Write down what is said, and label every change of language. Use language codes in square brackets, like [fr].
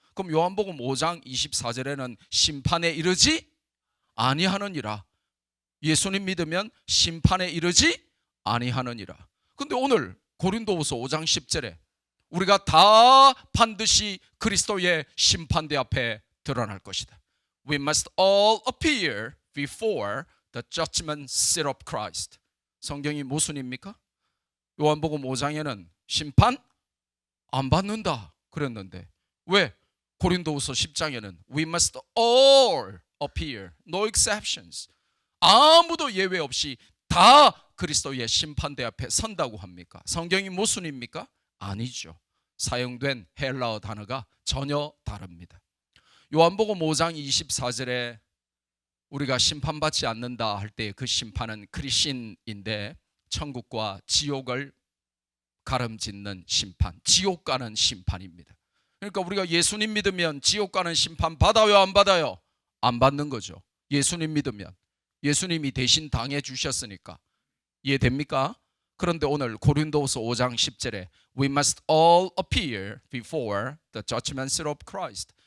[ko] 그럼 요한복음 5장 24절에는 심판에 이르지 아니하느니라. 예수님 믿으면 심판에 이르지 아니하느니라. 근데 오늘 고린도후서 5장 10절에 우리가 다 반드시 그리스도의 심판대 앞에 드러날 것이다. [en] We must all appear before the judgment seat of Christ. [ko] 성경이 모순입니까? 요한복음 5장에는 심판 안 받는다 그랬는데 왜 고린도후서 10장에는 [en] We must all appear, no exceptions. [ko] 아무도 예외 없이 다 그리스도의 심판대 앞에 선다고 합니까? 성경이 모순입니까? 아니죠. 사용된 헬라어 단어가 전혀 다릅니다. 요한복음 5장 24절에 우리가 심판받지 않는다 할 때 그 심판은 크리신인데 천국과 지옥을 가름짓는 심판, 지옥 가는 심판입니다. 그러니까 우리가 예수님 믿으면 지옥 가는 심판 받아요, 안 받아요? 안 받는 거죠. 예수님 믿으면 예수님이 대신 당해 주셨으니까. 이해됩니까? 그런데 오늘 고린도후서 5장 10절에 [en] We must all appear before the judgment seat of Christ.